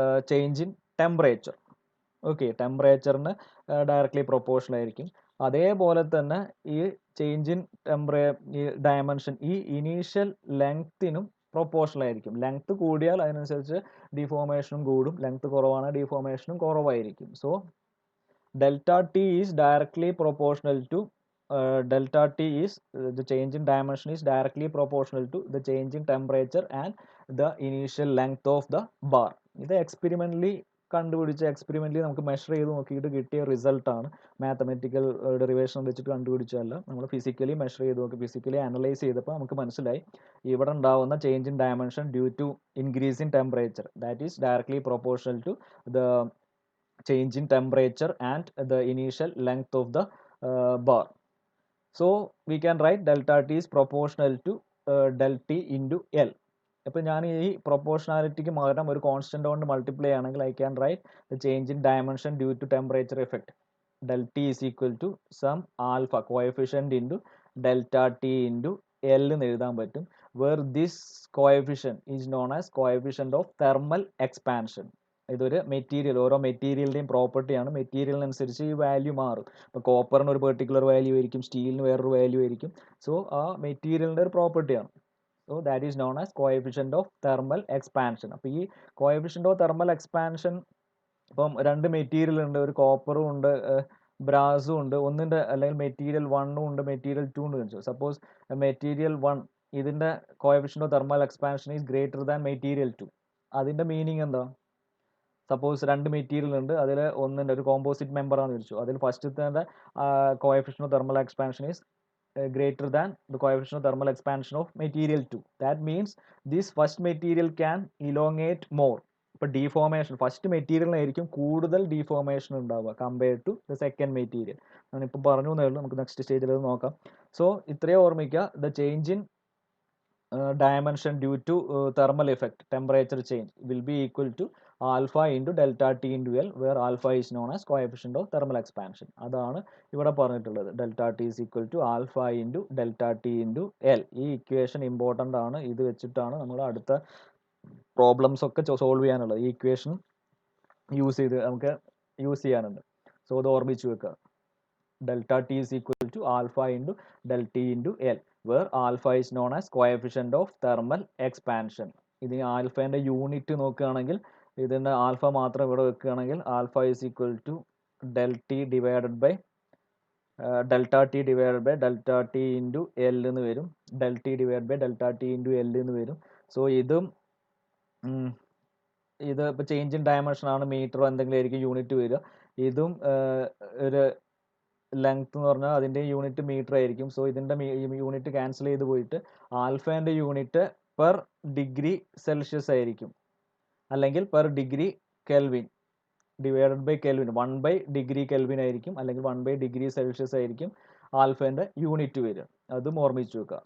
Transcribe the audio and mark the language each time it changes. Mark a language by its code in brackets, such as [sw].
[ml] Change in temperature. Okay, ടെമ്പറേച്ചറിന് directly proportional ആയിരിക്കും. അതേപോലെ തന്നെ ഈ ചേഞ്ച് ഇൻ ഈ ഡയമെൻഷൻ ഈ ഇനീഷ്യൽ ലെങ്ത്തിനും പ്രൊപ്പോർഷണൽ ആയിരിക്കും. ലെങ്ത് കൂടിയാൽ അതിനനുസരിച്ച് ഡിഫോർമേഷനും കൂടും, ലെങ്ത് കുറവാണ് ഡിഫോർമേഷനും കുറവായിരിക്കും. [en] So delta t is directly proportional to delta t is the change in dimension is directly proportional to the change in temperature and the initial length of the bar. [ml] ഇത് experimentally കണ്ടുപിടിച്ച നമുക്ക് measure ചെയ്ത് നോക്കിയിട്ട് കിട്ടിയ റിസൾട്ടാണ്. Mathematical derivation വെച്ചിട്ട് കണ്ടുപിടിച്ചതല്ല, നമ്മൾ physically measure ചെയ്ത് നോക്കി, ഫിസിക്കലി അനലൈസ് ചെയ്തപ്പോൾ നമുക്ക് മനസ്സിലായി ഇവിടെ ഉണ്ടാവുന്ന change in dimension due to increase in temperature [en] That is directly proportional to the change in temperature and the initial length of the bar. So we can write delta t is proportional to del t into L. [ml] അപ്പോൾ ഞാൻ ഈ പ്രൊപ്പോർഷണാലിറ്റിക്ക് പകരം ഒരു constant കൊണ്ട് multiply ആണെങ്കിൽ [en] I can write the change in dimension due to temperature effect del t is equal to some alpha coefficient into delta t into L എന്ന് എഴുതാൻ പറ്റും. where this coefficient is known as coefficient of thermal expansion. [ml] ഇതൊരു material, ഓരോ മെറ്റീരിയലിൻ്റെയും പ്രോപ്പർട്ടിയാണ്. മെറ്റീരിയലിനനുസരിച്ച് ഈ value മാറും. ഇപ്പോൾ കോപ്പറിന് ഒരു പെർട്ടിക്കുലർ വാല്യൂ ആയിരിക്കും, സ്റ്റീലിന് വേറൊരു വാല്യൂ ആയിരിക്കും. സോ ആ മെറ്റീരിയലിൻ്റെ ഒരു പ്രോപ്പർട്ടിയാണ്. So [en] That is known as coefficient of thermal expansion. [ml] അപ്പോൾ ഈ കോഎഫിഷ്യൻ്റ് ഓഫ് തെർമൽ എക്സ്പാൻഷൻ ഇപ്പം രണ്ട് മെറ്റീരിയൽ ഉണ്ട്, ഒരു കോപ്പറും ഉണ്ട് ബ്രാസും ഉണ്ട്, ഒന്നിൻ്റെ അല്ലെങ്കിൽ മെറ്റീരിയൽ 1 ഉണ്ട് മെറ്റീരിയൽ 2 ഉണ്ട് വെച്ചു. സപ്പോസ് മെറ്റീരിയൽ 1 ഇതിൻ്റെ coefficient of thermal expansion is greater than material 2. അതിൻ്റെ മീനിങ് എന്താ? സപ്പോസ് രണ്ട് മെറ്റീരിയൽ ഉണ്ട്, അതിൽ ഒന്നിൻ്റെ ഒരു കോമ്പോസിറ്റ് മെമ്പറാണെന്ന് വെച്ചു. [en] അതിൽ ഫസ്റ്റത്തെ coefficient of thermal expansion is greater than the coefficient of thermal expansion of material 2. That means this first material can elongate more. [ml] ഇപ്പോൾ ഡീഫോർമേഷൻ ഫസ്റ്റ് മെറ്റീരിയലിനായിരിക്കും കൂടുതൽ ഡീഫോർമേഷൻ ഉണ്ടാവുക compared to the second material. ഞാനിപ്പോൾ പറഞ്ഞു എന്നേ ഉള്ളൂ, നമുക്ക് നെക്സ്റ്റ് സ്റ്റേജിൽ അത് നോക്കാം. സോ ഇത്രയും ഓർമ്മിക്കുക, [en] The change in dimension due to thermal effect temperature change will be equal to alpha into delta t into L, where alpha is known as coefficient of thermal expansion. അതാണ് ഇവിടെ പറഞ്ഞിട്ടുള്ളത്. delta t is equal to alpha into delta t into L. [ml] ഈ equation important ആണ്. ഇത് വെച്ചിട്ടാണ് നമ്മൾ അടുത്ത problems ഒക്കെ സോൾവ് ചെയ്യാനുള്ളത്. ഈ ഇക്വേഷൻ യൂസ് ചെയ്ത് നമുക്ക് യൂസ് ചെയ്യാനുണ്ട്. സോ അത് ഓർമ്മിച്ച് വെക്കുക. [en] delta t is equal to alpha into del t into L, where alpha is known as coefficient of thermal expansion. [ml] ഇനി ആൽഫേൻ്റെ യൂണിറ്റ് നോക്കുകയാണെങ്കിൽ ഇതിൻ്റെ ആൽഫ മാത്രം ഇവിടെ വെക്കുകയാണെങ്കിൽ alpha is equal to del t divided by delta t divided by delta t into L എന്ന് വരും. [en] del t divided by delta t into L [ml] എന്ന് വരും. സോ ഇത് ഇപ്പോൾ ചേഞ്ച് ഇൻ ഡയമെൻഷൻ ആണ്, മീറ്ററോ എന്തെങ്കിലും ആയിരിക്കും യൂണിറ്റ് വരിക. ഇതും ഒരു ലെങ്ത് എന്ന് പറഞ്ഞാൽ അതിൻ്റെ യൂണിറ്റ് മീറ്റർ ആയിരിക്കും. സോ ഇതിൻ്റെ യൂണിറ്റ് ക്യാൻസൽ ചെയ്ത് പോയിട്ട് ആൽഫേൻ്റെ യൂണിറ്റ് പെർ ഡിഗ്രി സെൽഷ്യസ് ആയിരിക്കും, അല്ലെങ്കിൽ per degree kelvin divided by kelvin 1 degree kelvin ആയിരിക്കും, അല്ലെങ്കിൽ 1 ഡിഗ്രി സെൽഷ്യസ് ആയിരിക്കും ആൽഫേൻ്റെ യൂണിറ്റ് വരിക. അതും ഓർമ്മിച്ച് വെക്കുക.